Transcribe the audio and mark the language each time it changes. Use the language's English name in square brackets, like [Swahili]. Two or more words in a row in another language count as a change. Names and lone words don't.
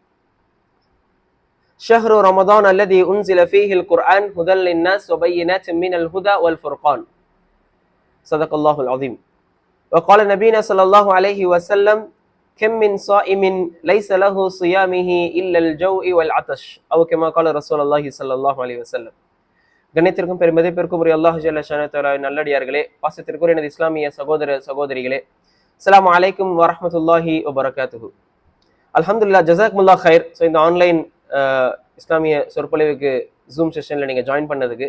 [Arabic] شهر رمضان الذي أنزل فيه القرآن هدى للناس وبينات من الهدى والفرقان صدق الله العظيم وقال نبينا صلى الله عليه وسلم كم من صائم ليس له صيامه إلا الجوع والعطش أو كما قال رسول الله صلى الله عليه وسلم. [Tamil] கண்ணியத்திற்கும் பெருமதிப்பிற்கும் உரிய அல்லாஹ் [Arabic] جل شأنه [Tamil] நல்லடியார்களே, பாசத்திற்குரிய எனது இஸ்லாமிய சகோதர சகோதரிகளே, [Arabic] السلام عليكم ورحمة الله وبركاته. الحمد لله، جزاكم الله خير. [Tamil] ஸோ இந்த ஆன்லைன் இஸ்லாமிய சொற்பொழிவுக்கு ஜூம் செஷன்ல நீங்க ஜாயின் பண்ணதுக்கு.